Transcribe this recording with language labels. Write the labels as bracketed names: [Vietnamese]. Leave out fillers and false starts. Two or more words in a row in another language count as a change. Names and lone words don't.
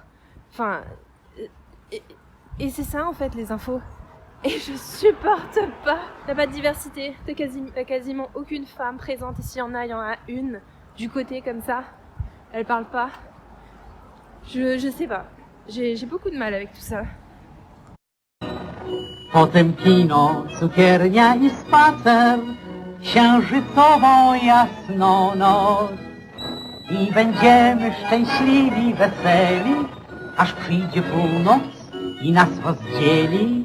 [French] Enfin, et c'est ça en fait les infos. Et je supporte pas. T'as pas de diversité, t'as quasiment aucune femme présente. Et s'il y en a une du côté comme ça. Elle parle pas. Je sais pas. J'ai beaucoup de mal avec tout ça. [Polish] Potem kino, cukiernia i spacer, księżycową jasną noc. I będziemy szczęśliwi, weseli, aż przyjdzie północ i nas rozdzieli.